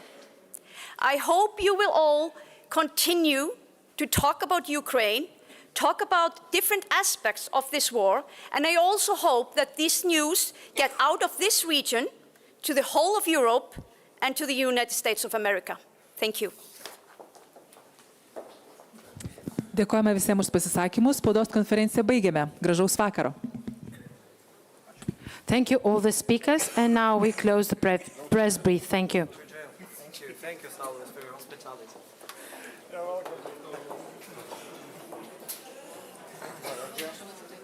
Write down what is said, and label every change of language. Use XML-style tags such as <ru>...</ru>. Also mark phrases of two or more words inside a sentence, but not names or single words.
<en>I hope you will all continue to talk about Ukraine, talk about different aspects of this war, and I also hope that this news get out of this region to the whole of Europe and to the United States of America. Thank you.</en> <lt>Dėkojame visiems už pasisakymus. Spaudos konferenciją baigėme. Gražaus vakaro.</lt> <en>Thank you, all the speakers, and now we close the press brief. Thank you. Thank you, Saulis, for your hospitality. You're welcome.</en>